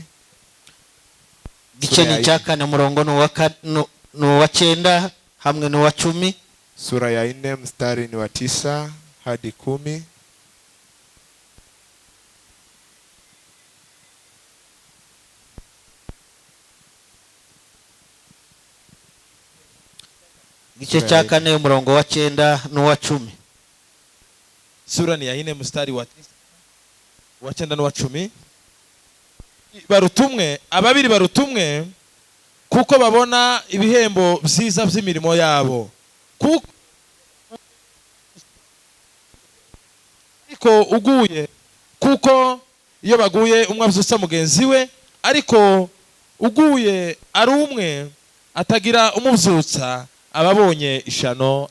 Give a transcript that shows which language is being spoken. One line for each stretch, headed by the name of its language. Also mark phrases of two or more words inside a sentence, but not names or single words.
Kinyarwanda: Gice ni cya 4 murongo no wa 9 hamwe no wa 10.
Swahili: Sura ya 4 mstari ni wa 9 hadi 10.
Kinyarwanda: Gice cya 4 umurongo wa 9 no wa 10.
Swahili: Sura ni ya 4 mstari wa 9 no wa 10.
Kinyarwanda: Barutumwe, ababiri barutumwe kuko babona ibihembo byiza by'imirimo yabo. Kuko uguye, kuko iyo baguye umwe abyutsa mugenzi we, ariko uguye ari umwe atagira umubyutsa ababonye ishano.